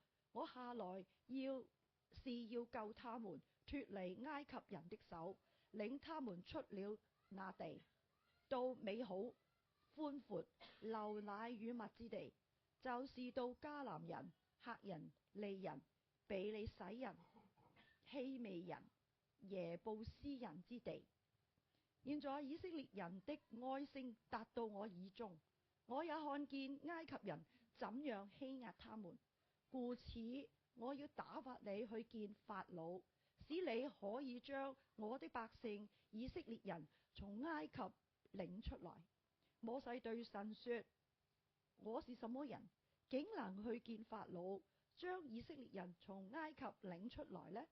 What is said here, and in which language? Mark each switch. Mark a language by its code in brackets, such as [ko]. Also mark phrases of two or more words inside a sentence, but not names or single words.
[zh] 我下來要救他們脫離埃及人的手，領他們出了那地，到美好寬闊流奶與蜜之地，就是到迦南人、赫人、利人、比利洗人、希未人、耶布斯人之地。現在以色列人的哀聲達到我耳中，我也看見埃及人怎樣欺壓他們，故此我要打發你去見法老，使你可以將我的百姓以色列人從埃及領出來。摩西對神說：我是什麼人，竟能去見法老，將以色列人從埃及領出來呢？